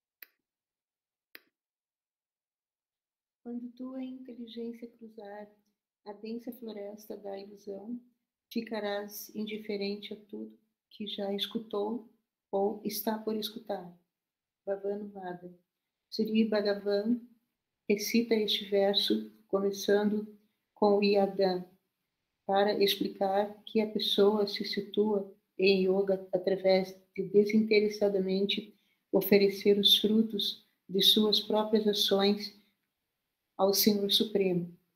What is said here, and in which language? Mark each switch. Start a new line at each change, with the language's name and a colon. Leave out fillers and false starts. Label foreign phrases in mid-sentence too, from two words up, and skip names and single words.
Portuguese: Quando tua inteligência cruzar a densa floresta da ilusão, ficarás indiferente a tudo que já escutou ou está por escutar. Bhavanuvada. Sri Bhagavan recita este verso começando com o Yadam, para explicar que a pessoa se situa em yoga através de desinteressadamente oferecer os frutos de suas próprias ações ao Senhor Supremo.